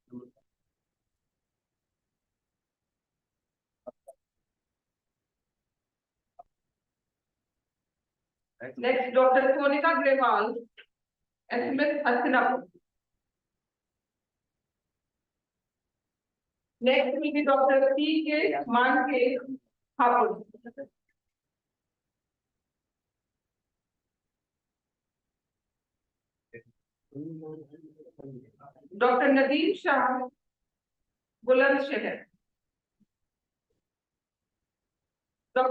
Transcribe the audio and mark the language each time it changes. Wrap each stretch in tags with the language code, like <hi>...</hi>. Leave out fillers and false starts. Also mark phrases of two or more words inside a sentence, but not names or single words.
<en>Next, Dr. Sonika Grewal, SMS Hastinapur. Next will be Dr. P.K. Manke, Hapur. Dr. Nadeem Shah, Bulandshahr. Dr.</en>